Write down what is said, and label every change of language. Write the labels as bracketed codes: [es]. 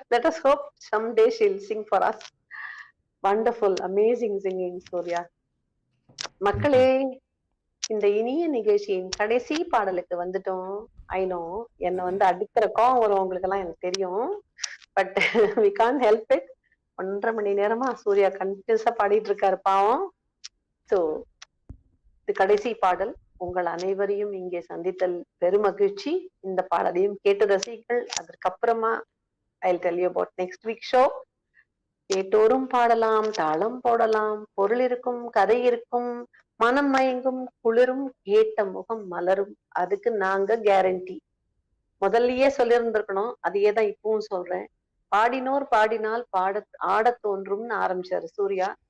[en] Let us hope someday she'll sing for us. Wonderful, amazing singing, Surya. [ta] மக்களே, இந்த இனிய நிகழ்ச்சியின் கடைசி பாடலுக்கு வந்துட்டோம். [en] I know [ta] என்னை அடிக்கிற கோவம் வரும் உங்களுக்கெல்லாம் எனக்கு தெரியும். [en] But we can't help it. [ta] 1.5 மணி நேரமா சூர்யா கண்டினியூஸா பாடிட்டு இருக்காரு பாவம். ஸோ இது கடைசி பாடல். உங்கள் அனைவரையும் இங்கே சந்தித்தல் பெருமகிழ்ச்சி. இந்த பாடலையும் கேட்டு ரசிகள். அதற்கப்புறமா [en] I'll tell you about next week show. [ta] கேட்டோரும் பாடலாம், தாளம் போடலாம், பொருள் இருக்கும், கதை இருக்கும், மனம் மயங்கும், குளிரும், கேட்ட முகம் மலரும். அதுக்கு நாங்க கேரண்டி. முதல்லயே சொல்லியிருந்திருக்கணும், அதையே தான் இப்பவும் சொல்றேன். பாடினோர் பாடினால் ஆட தோன்றும்னு ஆரம்பிச்சாரு சூர்யா.